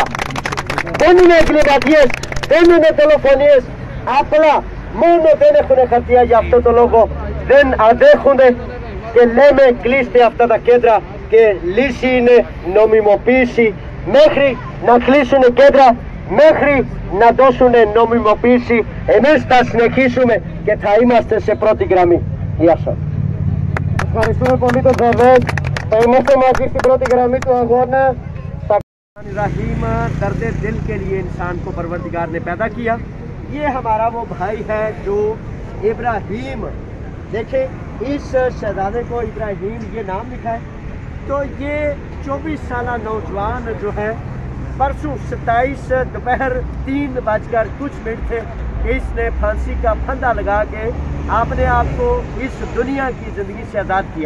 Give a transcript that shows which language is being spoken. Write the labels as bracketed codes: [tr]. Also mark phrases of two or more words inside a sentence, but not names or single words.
[el] Δεν είναι εγκληματίες, δεν είναι δολοφονίες, απλά μόνο δεν έχουν χαρτιά, για αυτό το λόγο δεν αντέχουν και λέμε κλείστε αυτά τα κέντρα και λύση είναι νομιμοποίηση. Μέχρι να κλείσουν κέντρα, μέχρι να δώσουν νομιμοποίηση, εμείς θα συνεχίσουμε και θα είμαστε σε πρώτη γραμμή. Γεια σας. Ευχαριστούμε πολύ τον Ζαβέτ. Θα είμαστε μαζί στην πρώτη γραμμή του αγώνα. [ur] رحیم درد دل کے لیے انسان کو پروردگار نے پیدا کیا. یہ ہمارا وہ بھائی ہے جو ابراہیم، دیکھیں اس شہزادے کو ابراہیم یہ نام لکھا ہے. تو یہ 24 سالہ نوجوان جو ہے پرسوں 27 دوپہر 3:00 تھے کہ اس نے پھانسی کا پھندا لگا کے اپنے آپ کو اس دنیا کی زندگی سے آزاد کیا.